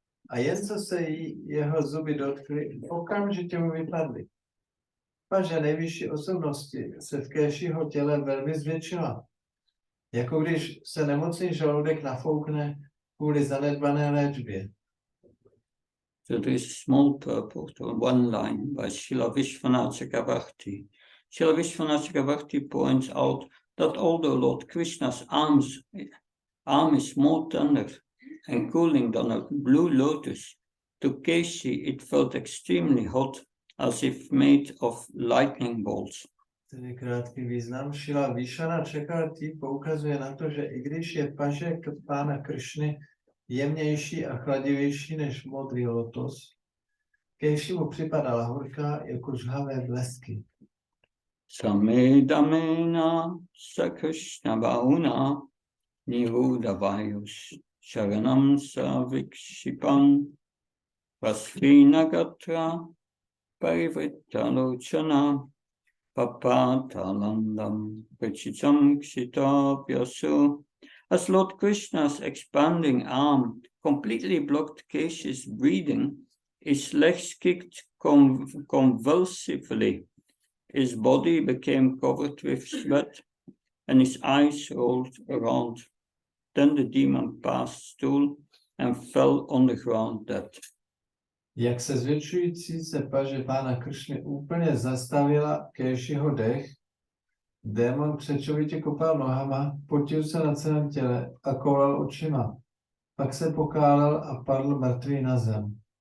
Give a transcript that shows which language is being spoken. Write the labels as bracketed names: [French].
[Czech] A jen co se jeho zuby dotkly, okamžitě mu vypadly. Paže nejvyšší osobnosti se v Kéšiho těle velmi zvětšila. Jako když se nemocný žaludek nafoukne kvůli zanedbané léčbě. [English] So there is a small purport or one line by Srila Vishwanath Chakravarti. Srila Vishwanath Chakravarti points out that although Lord Krishna's arm is more tender and cooling than a blue lotus, to Keshi it felt extremely hot, as if made of lightning bolts. [Czech] Tedy krátký význam. Srila Vishwanath Chakravarti poukazuje na to, že i když je paže pána Kršny jemnější a chladivější než modrý lotos, Kéši mu připadala horká jako žhavé blesky. [Sanskrit] Samedamena Sakrishna Bauna Nirudavayus Sharanam Savikshipam Vasvinagatra Parivrittalochana Papatalandam Prachitam Ksitapyasu. [English] As Lord Krishna's expanding arm completely blocked Keshi's breathing, his legs kicked convulsively, his body became covered with sweat, and his eyes rolled around. Then the demon passed stool and fell on the ground dead. [Czech] Jak se zvětšující se paže pána Kršny úplně zastavila Kéšiho dech, démon křečovitě kopal nohama, potil se na celém těle a koulal očima. Pak se pokálel a padl mrtvý na zem.